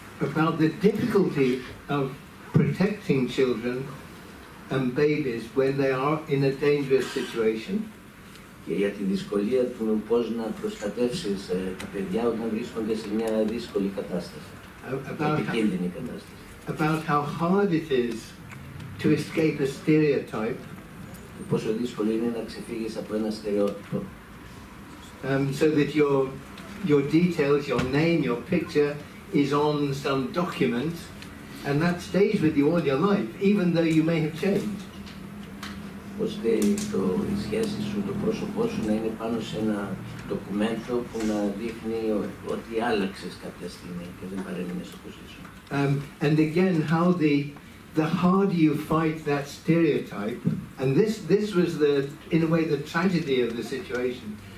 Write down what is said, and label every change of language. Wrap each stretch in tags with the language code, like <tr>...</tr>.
<en>About the difficulty of protecting children and babies when they are in a dangerous situation.</en> <el>Και για τη δυσκολία του πώς να προστατεύσεις τα παιδιά όταν βρίσκονται σε μια δύσκολη κατάσταση, επικίνδυνη κατάσταση.</el> <en>About how hard it is to escape a stereotype.</en> <el>Πόσο δύσκολο είναι να ξεφύγεις από ένα στερεότυπο.</el> <en>So that your details, your name, your picture is on some document, and that stays with you all your life, even though you may have changed.</en> <el>Ώστε η σχέση σου, το πρόσωπό σου να είναι πάνω σε ένα ντοκουμέντο που να δείχνει ότι άλλαξες κάποια στιγμή και δεν παρέμεινες όπως ήσουν.</el> <en>And again, how the harder you fight that stereotype, and this was in a way the tragedy of the situation.</en>